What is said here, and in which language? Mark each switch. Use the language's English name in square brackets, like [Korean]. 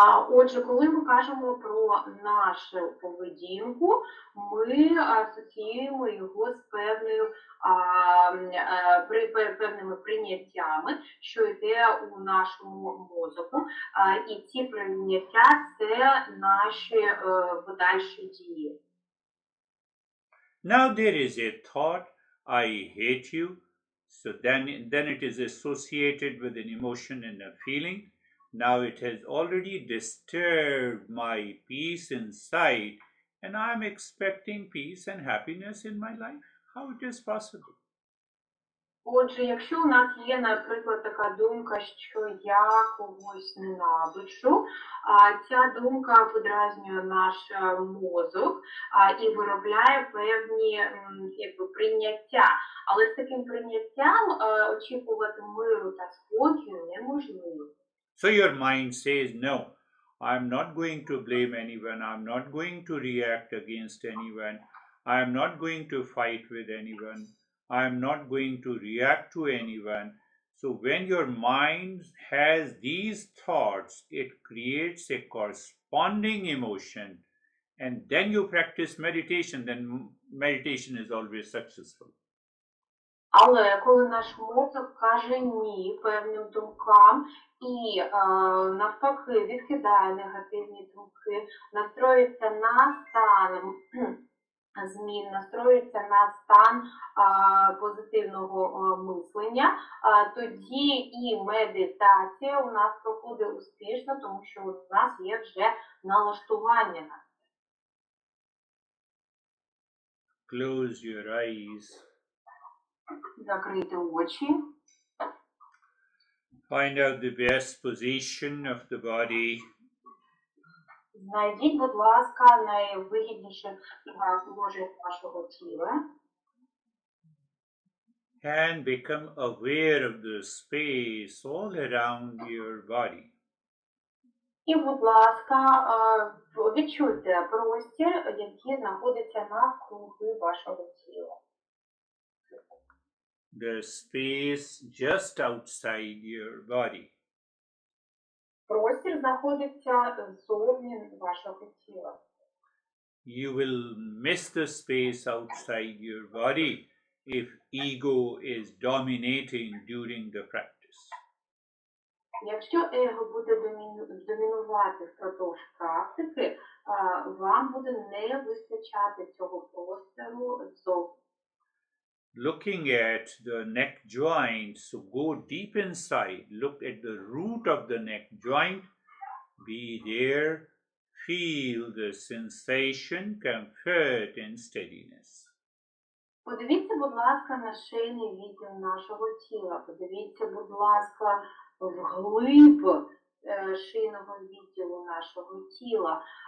[Ukrainian] Отже, коли ми кажемо про нашу поведінку, ми асоціюємо його з певними прийняттями, що йде у нашому мозку, і ці прийняття – це наші подальші дії. [English] Now there is a thought, I hate you, So then it is associated with an emotion and a feeling. Now it has already disturbed my peace inside, and I am expecting peace and happiness in my life. How it is possible? [Ukrainian] Отже, якщо у нас є, наприклад, така думка, що я когось ненавиджу, ця думка подразнює наш мозок і виробляє певні якби, прийняття. Але з таким прийняттям очікувати миру та спокою неможливо. [English] So your mind says, no, I'm not going to blame anyone, I'm not going to react against anyone, I'm not going to fight with anyone, I'm not going to react to anyone. So when your mind has these thoughts, it creates a corresponding emotion, and then you practice meditation, then meditation is always successful. [Ukrainian] Але коли наш мозок каже ні певним думкам і навпаки відкидає негативні думки, настроюється на стан змін, настроюється на стан позитивного мислення, тоді і медитація у нас проходить успішно, тому що у нас є вже налаштування на це. [English] Close your eyes. [Ukrainian] Закрити очі. [English] Find out the best position of the body. [Ukrainian] Знайдіть, будь ласка, найвигідніше положення вашого тіла. [English] And become aware of the space all around your body. [Ukrainian] І, будь ласка, відчуйте простір, який знаходиться навкруги вашого тіла. [English] The space just outside your body. [Ukrainian] Простір знаходиться ззовні вашого тіла. [English] You will miss the space outside your body if ego is dominating during the practice. [Ukrainian] Якщо его буде домінувати впродовж практики, вам буде не вистачати цього простору ззовні. [English] Looking at the neck joint, so go deep inside, look at the root of the neck joint, be there, feel the sensation, comfort and steadiness. [Ukrainian] Подивіться, будь ласка, на шийний відділ нашого тіла. Подивіться, будь ласка, вглиб шийного відділу нашого тіла.